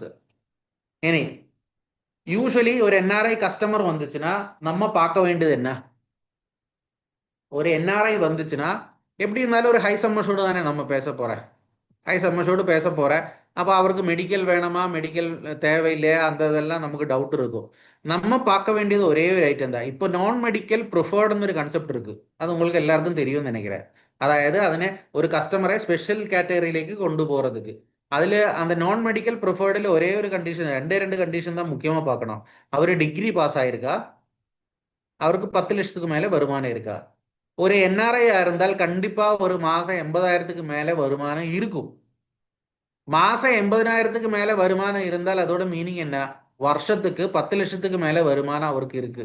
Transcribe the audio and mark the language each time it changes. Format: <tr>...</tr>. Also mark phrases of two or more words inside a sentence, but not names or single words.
<ta>இனி யூஸ்வலி ஒரு</ta> <en>NRI customer</en> <ta>வந்துச்சுன்னா நம்ம பார்க்க வேண்டியது என்ன, ஒரு என்ஆர்ஐ வந்துச்சுன்னா எப்படி இருந்தாலும் ஒரு ஹை சம்மர்ஷோடு தானே நம்ம பேச போறேன், ஹை சம்மர்ஷோடு பேச போறேன். அப்போ அவருக்கு மெடிக்கல் வேணுமா, மெடிக்கல் தேவையில்லையா, அந்த இதெல்லாம் நமக்கு டவுட் இருக்கும். நம்ம பார்க்க வேண்டியது ஒரே ஒரு ஐட்டம் தான். இப்போ</ta> <en>non medical preferred</en> <ta>ஒரு கான்செப்ட் இருக்கு, அது உங்களுக்கு எல்லாருக்கும் தெரியும்னு நினைக்கிறேன்.</ta> <ml>അതായത് അതിനെ ഒരു കസ്റ്റമറെ സ്പെഷ്യൽ കാറ്റഗറിയിലേക്ക് കൊണ്ടുപോகிறதுக்கு അതിൽ</ml> <ta>அந்த</ta> <en>non medical preferred</en> <ta>ஒரே ஒரு கண்டிஷன், ரெண்டு கண்டிஷன் தான் முக்கியமாக பார்க்கணும். அவர் டிகிரி பாஸ் ஆயிருக்கா, அவருக்கு 10 லட்சத்துக்கு மேலே வருமானம் இருக்கா. ஒரு என்ஆர்ஐ இருந்தால் கண்டிப்பாக ஒரு மாதம் 80,000க்கு மேலே வருமானம் இருக்கும். மாதம் 80,000க்கு மேலே வருமானம் இருந்தால் அதோட மீனிங் என்ன, வருஷத்துக்கு 10 லட்சத்துக்கு மேலே வருமானம் அவருக்கு இருக்கு.</ta>